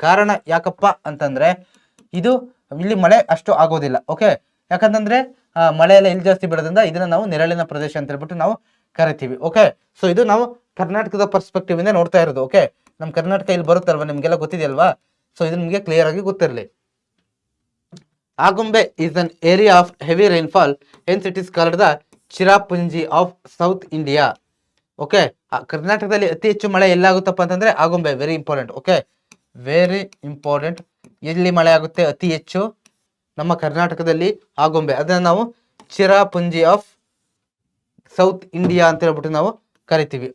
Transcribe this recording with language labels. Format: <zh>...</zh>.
<kn>ಕಾರಣ ಯಾಕಪ್ಪ ಅಂತಂದ್ರೆ ಇದು ಇಲ್ಲಿ ಮಳೆ ಅಷ್ಟು ಆಗೋದಿಲ್ಲ. ಓಕೆ, ಯಾಕಂತಂದ್ರೆ ಮಳೆ ಎಲ್ಲ ಇಲ್ಲಿ ಜಾಸ್ತಿ ಬೀಳೋದ್ರಿಂದ ಇದನ್ನ ನಾವು ನೆರಳಿನ ಪ್ರದೇಶ ಅಂತ ಹೇಳ್ಬಿಟ್ಟು ನಾವು ಕರಿತೀವಿ. ಓಕೆ, ಸೊ ಇದು ನಾವು ಕರ್ನಾಟಕದ ಪರ್ಸ್ಪೆಕ್ಟಿವ್ ಇಂದ ನೋಡ್ತಾ ಇರೋದು. ಓಕೆ, ನಮ್ ಕರ್ನಾಟಕ ಇಲ್ಲಿ ಬರುತ್ತಲ್ವಾ, ನಿಮ್ಗೆಲ್ಲ ಗೊತ್ತಿದೆಯಲ್ವಾ. ಸೊ ಇದು ನಿಮ್ಗೆ ಕ್ಲಿಯರ್ ಆಗಿ ಗೊತ್ತಿರಲಿ.</kn> <en>Agumbe is an area of heavy rainfall, hence it is called the Cherrapunji of South India.</en> <kn>Okay, ಕರ್ನಾಟಕದಲ್ಲಿ ಅತಿ ಹೆಚ್ಚು ಮಳೆ ಎಲ್ಲಾಗುತ್ತಪ್ಪ ಅಂತಂದ್ರೆ Agumbe.</kn> <en>Very important.</en> <kn>Okay,</kn> <en>Very important.</en> <kn>ಎಲ್ಲಿ ಮಳೆ ಆಗುತ್ತೆ ಅತಿ ಹೆಚ್ಚು, ನಮ್ಮ ಕರ್ನಾಟಕದಲ್ಲಿ ಆಗುಂಬೆ. ಅದನ್ನ ನಾವು ಚಿರಾಪುಂಜಿ ಆಫ್ ಸೌತ್ ಇಂಡಿಯಾ ಅಂತ ಹೇಳ್ಬಿಟ್ಟು ನಾವು ಕರಿತೀವಿ.</kn>